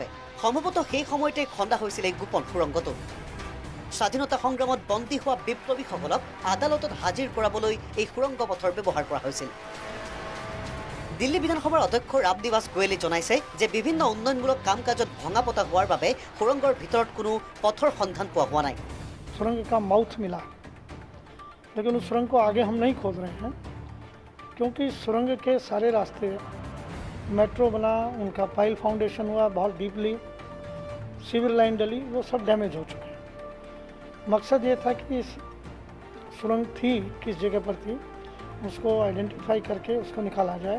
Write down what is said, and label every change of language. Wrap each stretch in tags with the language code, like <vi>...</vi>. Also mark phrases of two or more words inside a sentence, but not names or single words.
<as>সম্ভৱতঃ সেই সময়তে খন্দা হৈছিল এই গোপন সুৰংগটো। স্বাধীনতা সংগ্ৰামত বন্দী হোৱা বিপ্লৱীসকলক আদালতত হাজিৰ কৰাবলৈ এই সুৰংগ পথৰ ব্যৱহাৰ কৰা হৈছিল। দিল্লী বিধানসভাৰ অধ্যক্ষ ৰামনিবাস গোয়েলে জনাইছে যে বিভিন্ন উন্নয়নমূলক কাম কাজত ভঙা পতা হোৱাৰ বাবে সুৰংগৰ ভিতৰত কোনো পথৰ সন্ধান পোৱা হোৱা নাই।</as> <hi>सुरंग का माउथ मिला, लेकिन उस सुरंग को आगे हम नहीं खोद रहे हैं क्योंकि सुरंग के सारे रास्ते, मेट्रो बना, उनका</hi> <en>pile foundation</en> <hi>हुआ, बहुत</hi> <en>deeply sewer line</en> <hi>डली, वो सब डैमेज हो चुके हैं। मकसद ये था कि इस सुरंग थी किस जगह पर थी उसको आइडेंटिफाई करके उसको निकाला जाए।</hi>